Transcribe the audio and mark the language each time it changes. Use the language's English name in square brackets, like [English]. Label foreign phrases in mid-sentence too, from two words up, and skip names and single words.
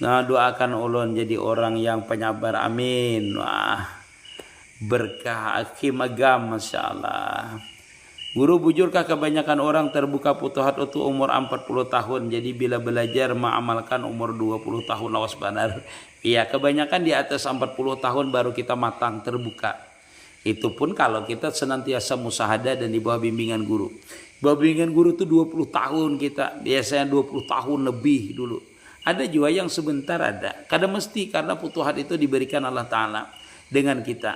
[Banjar] Nah, doakan ulun jadi orang yang penyabar, amin. [Indonesian] Wah, berkah Hakim Agam, [Arabic] ما شاء الله. [Banjar] Guru, bujurkah kebanyakan orang terbuka futuhat itu umur 40 tahun, jadi bila belajar mengamalkan umur 20 tahun, lawas benar. [Indonesian] Iya, kebanyakan di atas 40 tahun baru kita matang terbuka. Itu pun kalau kita senantiasa musahadah dan di bawah bimbingan guru. Bawah bimbingan guru itu 20 tahun kita, biasanya 20 tahun lebih dulu. Ada juga yang sebentar ada. Kadang mesti karena futuhat itu diberikan [Arabic] الله تعالى [Indonesian] dengan kita.